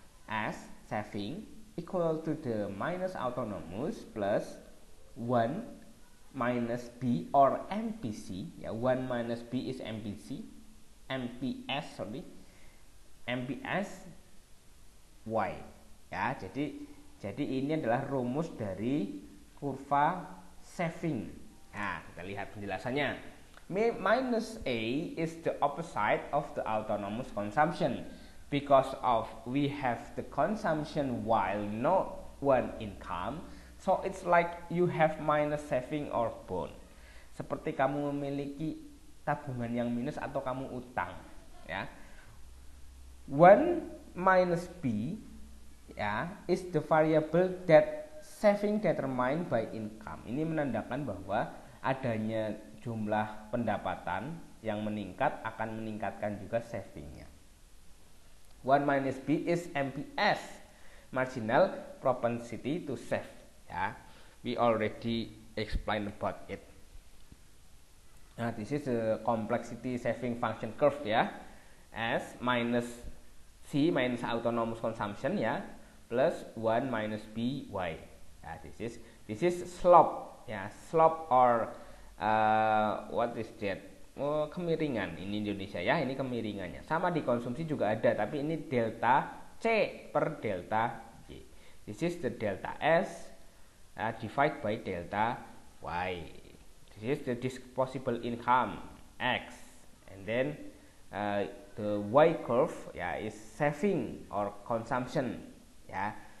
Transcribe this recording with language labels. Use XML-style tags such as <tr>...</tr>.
<en>S saving equal to the minus autonomous plus 1 minus B or MPC, ya. 1 minus B is MPS, MPS Y, ya.</en> <id>Jadi ini adalah rumus dari kurva saving. Nah, kita lihat penjelasannya.</id> <en>Minus A is the opposite of the autonomous consumption because of we have the consumption while not one income, so it's like you have minus saving or bond.</en> <id>Seperti kamu memiliki tabungan yang minus atau kamu utang, ya.</id> <en>1 minus B, ya, is the variable that saving determined by income.</en> <id>Ini menandakan bahwa adanya jumlah pendapatan yang meningkat akan meningkatkan juga savingnya.</id> <en>1 minus B is MPS, marginal propensity to save, ya. We already explained about it. Nah, this is the complexity saving function curve, ya. S minus C minus autonomous consumption, ya, plus 1 minus B Y. Ya, this is slope, ya, slope or what is that?</en> <id>Oh, kemiringan ini Indonesia, ya, ini kemiringannya. Sama di konsumsi juga ada, tapi ini delta C per delta Y.</id> <en>This is the delta S divide by delta Y. This is the disposable income X, and then the Y curve, ya, is saving or consumption, ya.</en>